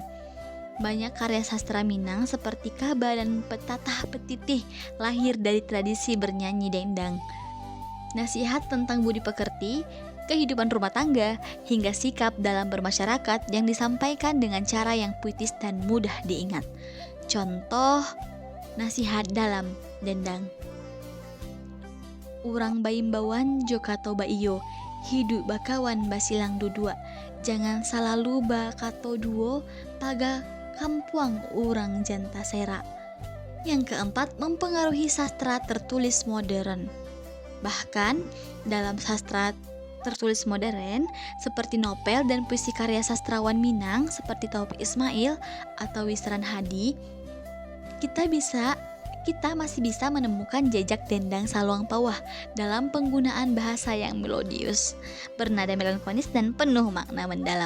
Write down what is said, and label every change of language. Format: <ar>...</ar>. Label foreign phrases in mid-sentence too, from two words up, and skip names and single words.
<id>Banyak karya sastra Minang seperti Kaba dan Petatah Petitih lahir dari tradisi bernyanyi dendang. Nasihat tentang budi pekerti, kehidupan rumah tangga, hingga sikap dalam bermasyarakat yang disampaikan dengan cara yang puitis dan mudah diingat. Contoh nasihat dalam dendang.</id> <min>Urang baimbawan jokato baiyo, hidup bakawan basilang dudua, jangan salalu bakato duo, paga kampuang urang janta sera.</min> <id>Yang keempat, mempengaruhi sastra tertulis modern. Bahkan dalam sastra tertulis modern seperti novel dan puisi karya sastrawan Minang seperti Taufik Ismail atau Wisran Hadi, kita masih bisa menemukan jejak dendang saluang pauah dalam penggunaan bahasa yang melodius, bernada melankolis dan penuh makna mendalam.</id>